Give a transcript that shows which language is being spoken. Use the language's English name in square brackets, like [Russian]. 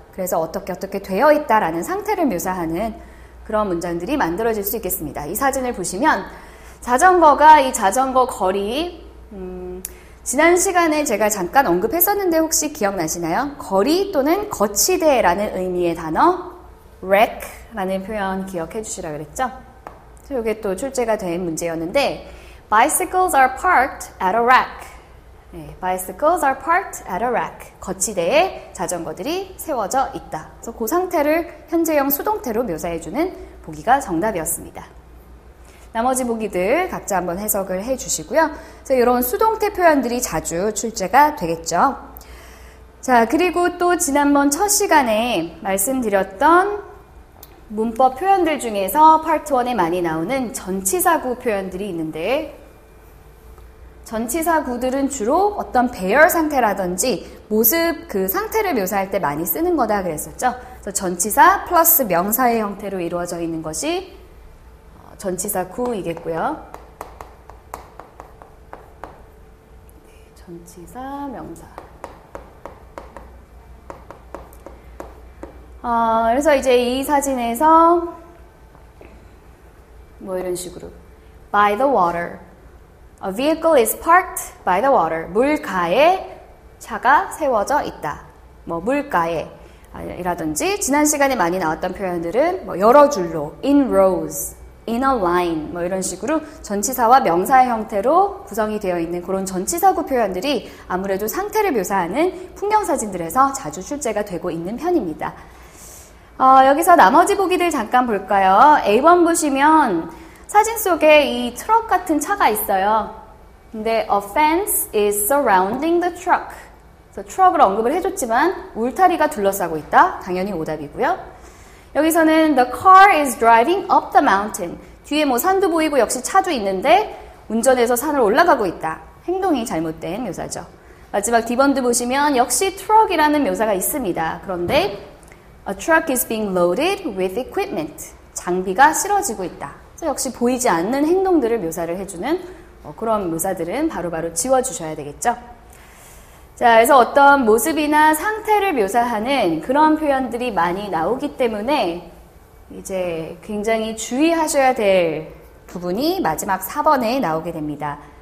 [Korean] 그래서 어떻게 되어 있다라는 상태를 묘사하는 그런 문장들이 만들어질 수 있겠습니다. 이 사진을 보시면 자전거가 이 자전거 거리 지난 시간에 제가 잠깐 언급했었는데 혹시 기억나시나요? 거리 또는 거치대라는 의미의 단어 wreck라는 표현 기억해 주시라 그랬죠? 이게 또 출제가 된 문제였는데 [English] Bicycles are parked at a rack. 네, Bicycles are parked at a rack. [Korean] 거치대에 자전거들이 세워져 있다. 그래서 그 상태를 현재형 수동태로 묘사해주는 보기가 정답이었습니다. 나머지 보기들 각자 한번 해석을 해주시고요. 그래서 이런 수동태 표현들이 자주 출제가 되겠죠. 자, 그리고 또 지난번 첫 시간에 말씀드렸던 문법 표현들 중에서 파트 1에 많이 나오는 전치사구 표현들이 있는데 전치사구들은 주로 어떤 배열 상태라든지 모습 그 상태를 묘사할 때 많이 쓰는 거다 그랬었죠. 그래서 전치사 플러스 명사의 형태로 이루어져 있는 것이 전치사구이겠고요. 전치사, 명사. 그래서 이제 이 사진에서 뭐 이런 식으로. [English] by the water. A vehicle is parked by the water. [Korean] 물가에 차가 세워져 있다. 뭐 물가에 이라든지 지난 시간에 많이 나왔던 표현들은 뭐 여러 줄로 [English] in rows, in a line [Korean] 뭐 이런 식으로 전치사와 명사의 형태로 구성이 되어 있는 그런 전치사구 표현들이 아무래도 상태를 묘사하는 풍경사진들에서 자주 출제가 되고 있는 편입니다. 여기서 나머지 보기들 잠깐 볼까요? A1 보시면 사진 속에 이 트럭 같은 차가 있어요. [English] 근데 a fence is surrounding the truck. [Korean] 그래서 트럭을 언급을 해줬지만 울타리가 둘러싸고 있다. 당연히 오답이고요. [English] 여기서는 the car is driving up the mountain. [Korean] 뒤에 뭐 산도 보이고 역시 차도 있는데 운전해서 산을 올라가고 있다. 행동이 잘못된 묘사죠. 마지막 D번드 보시면 역시 트럭이라는 묘사가 있습니다. [English] 그런데 a truck is being loaded with equipment. [Korean] 장비가 실어지고 있다. 그래서 역시 보이지 않는 행동들을 묘사를 해주는 그런 묘사들은 바로바로 지워주셔야 되겠죠. 자, 그래서 어떤 모습이나 상태를 묘사하는 그런 표현들이 많이 나오기 때문에 이제 굉장히 주의하셔야 될 부분이 마지막 4번에 나오게 됩니다.